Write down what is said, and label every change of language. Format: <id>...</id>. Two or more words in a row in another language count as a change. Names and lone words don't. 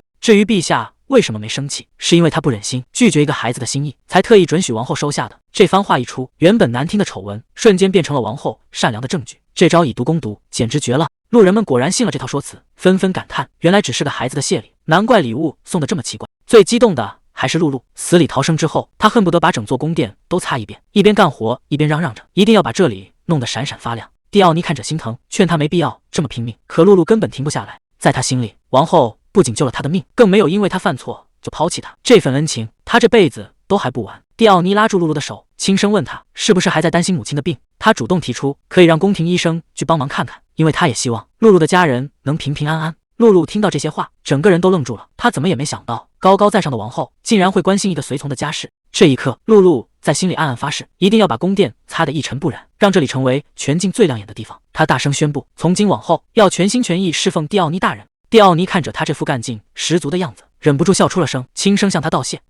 <zh>至於陛下為什麼沒生氣，是因為他不忍心拒絕一個孩子的心意，才特意准許王後收下的。” 這番話一出，原本難聽的醜聞瞬間變成了王後善良的證據。這招以毒攻毒，簡直絕了！路人們果然信了這套說辭，紛紛感嘆：原來只是個孩子的謝禮，難怪禮物送得這麼奇怪。最激動的還是露露，死裡逃生之後，他恨不得把整座宮殿都擦一遍，一邊幹活一邊嚷嚷着，一定要把這裡弄得閃閃發亮。蒂奧尼看着心疼，勸他沒必要這麼拼命，可露露根本停不下來。在他心裡，王後不僅救了他的命，更沒有因為他犯錯就拋棄他，這份恩情他這輩子都還不完。蒂奧尼拉住露露的手，輕聲問他是不是還在擔心母親的病。他主動提出可以讓宮廷醫生去幫忙看看，因為他也希望露露的家人能平平安安。露露聽到這些話，整個人都愣住了。她怎麼也沒想到，高高在上的王後竟然會關心一個隨從的家事。這一刻，露露在心裡暗暗發誓，一定要把宮殿擦得一塵不染，讓這裡成為全境最亮眼的地方。她大聲宣布，從今往後要全心全意侍奉蒂奧尼大人。蒂奧尼看着他這副幹勁十足的樣子，忍不住笑出了聲，輕聲向他道謝。</zh>